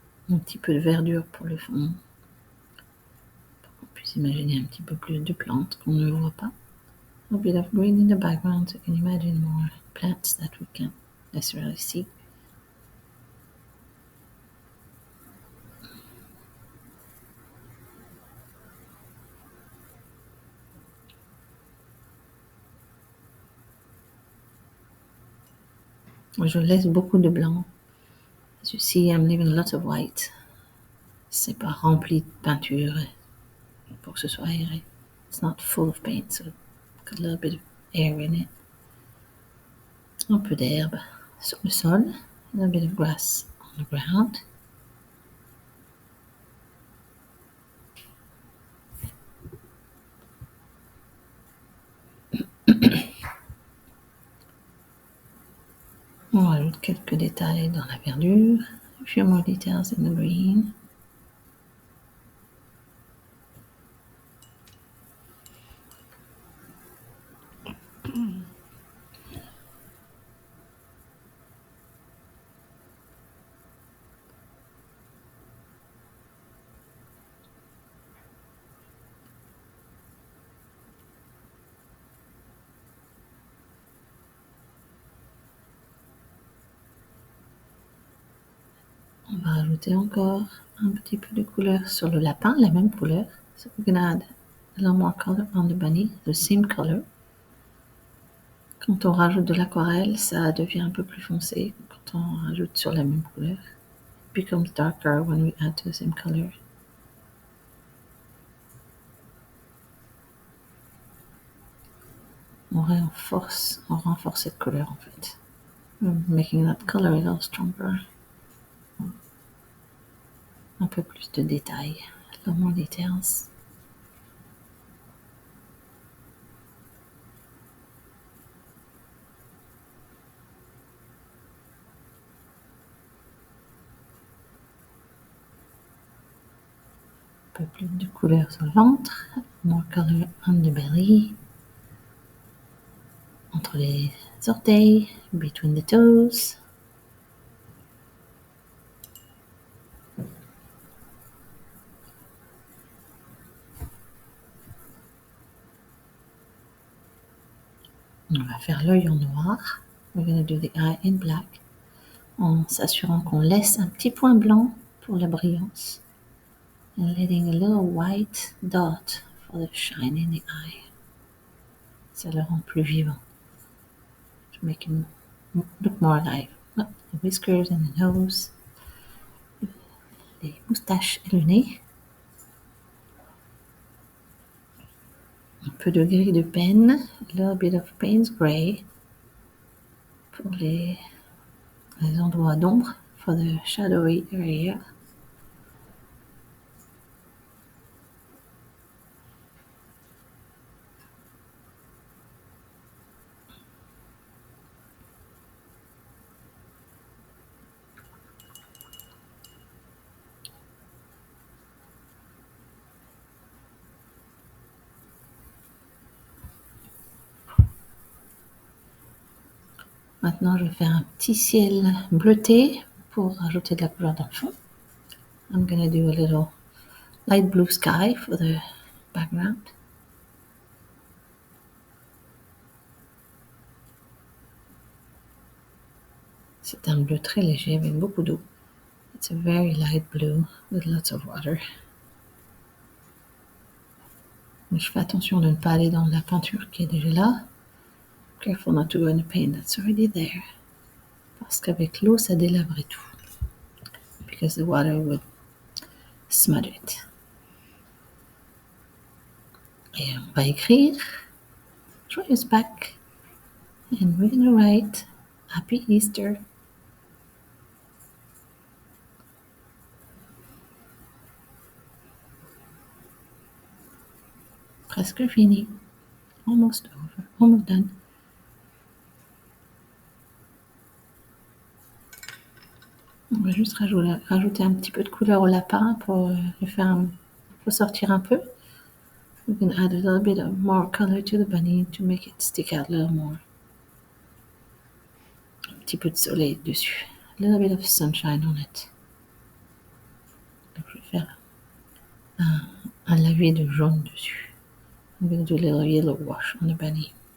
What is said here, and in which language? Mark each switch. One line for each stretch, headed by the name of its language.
French: Un petit peu de verdure pour le fond. Pour qu'on puisse imaginer un petit peu plus de plantes qu'on ne voit pas.
English: A bit of green in the background so you can imagine more plants that we can't necessarily see.
French: Je laisse beaucoup de blanc.
English: As you see, I'm leaving lots of white.
French: C'est pas rempli de peinture pour que ce soit aéré.
English: It's not full of paint, so got a little bit of air in it.
French: Un peu d'herbe sur le sol.
English: A little bit of grass on the ground.
French: On rajoute quelques détails dans la verdure.
English: A few more details in the green.
French: On va rajouter encore un petit peu de couleur sur le lapin, la même couleur.
English: So we're gonna add a little more color on the bunny, the same color.
French: Quand on rajoute de l'aquarelle, ça devient un peu plus foncé. Quand on rajoute sur la même couleur,
English: it becomes darker when we add to the same color.
French: On renforce cette couleur en fait.
English: We're making that color a little stronger.
French: Un peu plus de détails,
English: a little more details.
French: Un peu plus de couleur sur le ventre,
English: more color on the belly,
French: entre les orteils,
English: between the toes.
French: On va faire l'œil en noir.
English: We're going to do the eye in black,
French: en s'assurant qu'on laisse un petit point blanc pour la brillance.
English: And letting a little white dot for the shine in the eye.
French: Ça le rend plus vivant.
English: To make him look more alive. Oh, the whiskers and the nose.
French: Les moustaches et le nez. Un peu de gris de peine.
English: A little bit of Payne's gray.
French: Pour les endroits d'ombre.
English: For the shadowy area.
French: Maintenant, je vais faire un petit ciel bleuté pour rajouter de la couleur dans le fond.
English: I'm going to do a little light blue sky for the background.
French: C'est un bleu très léger avec beaucoup d'eau.
English: It's a very light blue with lots of water.
French: Mais je fais attention de ne pas aller dans la peinture qui est déjà là.
English: Careful not to go in the paint that's already there.
French: Parce qu'avec l'eau, ça délaverait tout.
English: Because the water would smudge it.
French: Et on va écrire Joyous Pâques.
English: And we're going to write Happy Easter.
French: Presque fini.
English: Almost over. Almost done.
French: On va juste rajouter un petit peu de couleur au lapin pour le faire ressortir un peu.
English: We can add a little bit of more color to the bunny to make it stick out a little more.
French: Un petit peu de soleil dessus.
English: A little bit of sunshine on it.
French: Donc je vais faire un lavé de jaune dessus.
English: I'm going to do a little yellow wash on the bunny.